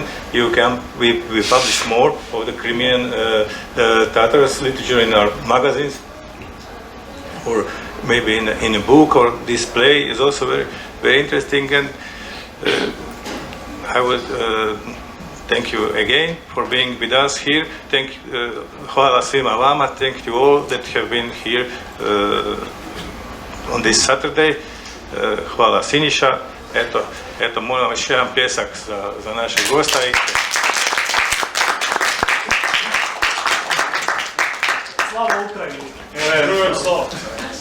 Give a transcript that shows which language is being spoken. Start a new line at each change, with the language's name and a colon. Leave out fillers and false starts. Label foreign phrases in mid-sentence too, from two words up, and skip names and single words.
English: We publish more of the Crimean Tatars literature in our magazines, or maybe in a book, or display is also very, very interesting. And I would thank you again for being with us here.
Croatian: Hvala svima vama.
English: Thank you all that have been here on this Saturday.
Croatian: Hvala Siniša. Eto, molim još jedan pljesak za našeg gosta. Slava Ukrajini!